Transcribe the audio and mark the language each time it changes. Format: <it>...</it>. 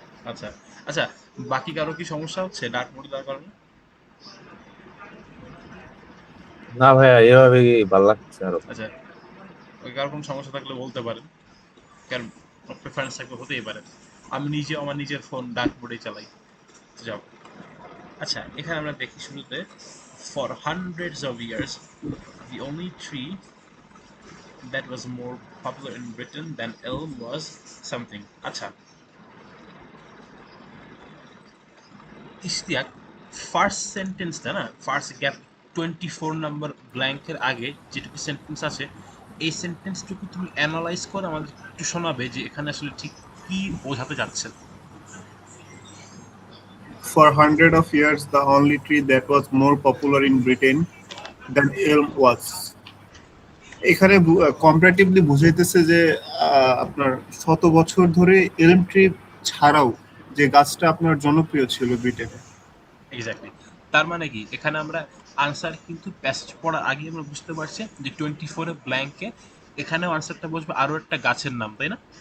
<bn>আচ্ছা আচ্ছা, বাকি কারো কি সমস্যা হচ্ছে ডার্ক মোডে দেওয়ার কারণে? না ভাইয়া এভাবেই ভালো লাগছে আরো। আচ্ছা, ওই কারো কোনো সমস্যা থাকলে বলতে পারেন, কারণ প্রেফারেন্স থাকলে হতেই পারে। আমি নিজে আমার নিজের ফোন ডার্ক মোডেই চালাই। যাও, আচ্ছা এখানে আমরা দেখি শুরুতে,</bn> <en>For hundreds of years the only tree that was more popular in Britain than elm was something.</en> <bn>আচ্ছা ইশতিয়াক, ফার্স্ট সেন্টেন্সটা না, ফার্স্ট গ্যাপ 24 নাম্বার ব্ল্যাঙ্কের আগে যেটুকু সেন্টেন্স আছে, এই সেন্টেন্সটুকু তুমি অ্যানালাইজ করে আমাদের একটু শোনাবে যে এখানে আসলে ঠিক কি বোঝাতে যাচ্ছে।</bn> <en>For hundred of years, the only tree that was more popular in Britain than elm was.</en> <bn>এখানে কম্পারেটিভলি বুঝাইতেছে যে আপনার শত বছর ধরে এলম ট্রি ছাড়াও যে গাছটা আপনার জনপ্রিয় ছিল ব্রিটেনে। এক্স্যাক্টলি। তার মানে কি এখানে আমরা আনসার কিন্তু প্যাসেজ পড়ার আগে আমরা বুঝতে পারছি যে 24 এ ব্ল্যাঙ্কে এখানেও আনসারটা বসবে আরো একটা গাছের নাম, তাই না?</bn>